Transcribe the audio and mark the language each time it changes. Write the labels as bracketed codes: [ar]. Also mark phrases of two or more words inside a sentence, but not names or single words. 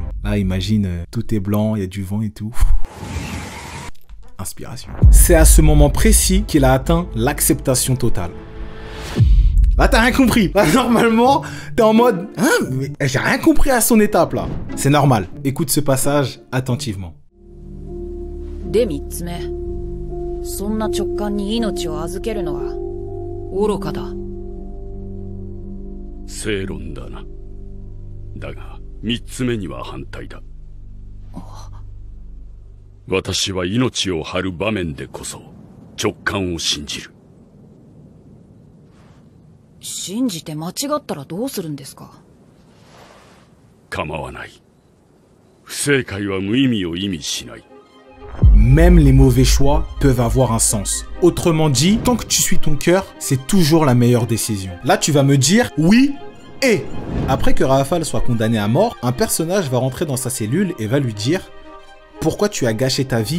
[fr] Là, imagine, tout est blanc, il y a du vent et tout. Inspiration. C'est à ce moment précis qu'il a atteint l'acceptation totale. Là, t'as rien compris. Là, normalement, t'es en mode « Hein, mais j'ai rien compris à son étape, là. » C'est normal. Écoute ce passage attentivement. [ja] で3つ目。そんな直感に命を預けるのは愚かだ。正論だな。だが、3つ目には反対だ。私は命を張る場面でこそ直感を信じる。信じて間違ったらどうするんですか？構わない。不正解は無意味を意味しない。 [fr] Même les mauvais choix peuvent avoir un sens. Autrement dit, tant que tu suis ton cœur, c'est toujours la meilleure décision. Là, tu vas me dire oui et... Après que Rafale soit condamné à mort, un personnage va rentrer dans sa cellule et va lui dire « Pourquoi tu as gâché ta vie ?